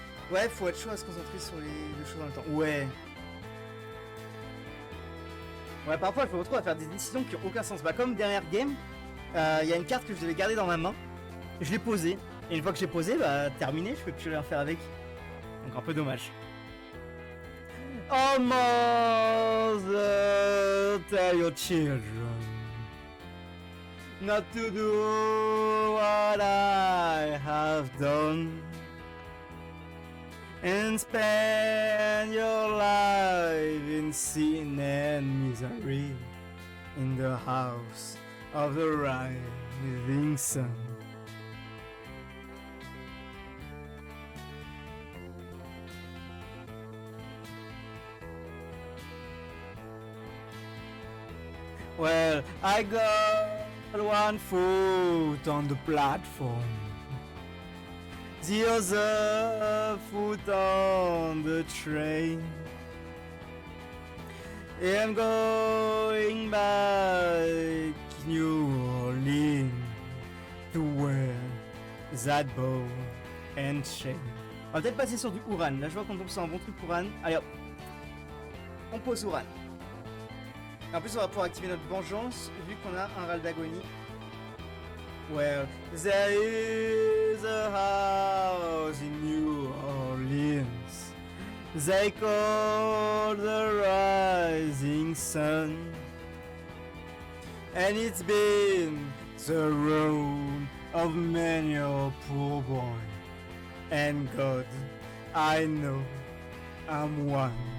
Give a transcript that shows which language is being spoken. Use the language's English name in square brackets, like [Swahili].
[French] Ouais, faut être chaud à se concentrer sur les deux choses en même temps. Ouais. Ouais, parfois je me retrouve à faire des décisions qui ont aucun sens. Bah, comme dernière game. Il y a une carte que je devais garder dans ma main, je l'ai posée, et une fois que j'ai posé, bah terminé, je peux plus rien faire avec. Donc un peu dommage. [English] Oh mother, tell your children not to do what I have done, and spend your life in sin and misery in the house of the rising sun. Well, I got one foot on the platform, the other foot on the train. I'm going back New Orleans to wear that bow and chain. [French] On va peut-être passer sur du Uran. Là, je vois qu'on tombe sur un bon truc Uran. Allez hop, on pose Uran. Et en plus, on va pouvoir activer notre vengeance vu qu'on a un râle d'agonie. [English] Well, there is a house in New Orleans they call the rising sun, and it's been the road of many a poor boy, and God, I know I'm one.